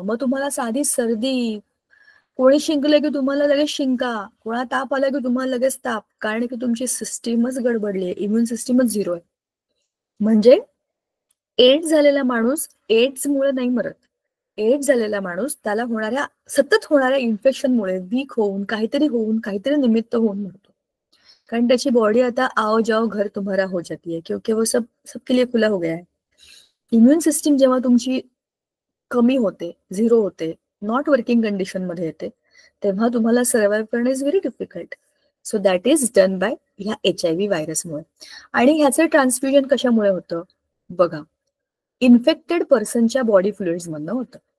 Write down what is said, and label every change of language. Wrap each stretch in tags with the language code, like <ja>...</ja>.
<mr>मग तुम्हाला साधी सर्दी, कोणी शिंकलं की तुम्हाला लगेच शिंका, कोणा ताप आला की तुम्हाला लगेच ताप, कारण की तुमची सिस्टीमच गडबडली आहे, इम्युन सिस्टीमच झिरो आहे. म्हणजे एड्स झालेला माणूस एड्समुळे नाही मरत. एड्स झालेला माणूस त्याला सतत होणाऱ्या इन्फेक्शनमुळे वीक होऊन काहीतरी निमित्त होऊन मरतो. कारण त्याची बॉडी आता</mr> <hi>आओ जाओ घर तुम्हारा हो जाती है, क्योंकि वो सबके लिए खुला हो गया है.</hi> <mr>इम्युन सिस्टीम जेव्हा तुमची कमी होते, झिरो होते, नॉट वर्किंग कंडिशन मध्ये येते, तेव्हा तुम्हाला सर्व्हाइव्ह करणं</mr> <en>Is very difficult. So that is done by</en> <mr>ह्या HIV व्हायरसमुळे. आणि ह्याचं ट्रान्सफ्युजन कशामुळे होतं बघा, इन्फेक्टेड पर्सनच्या बॉडी फ्लुइड्स मधनं होतं.</mr>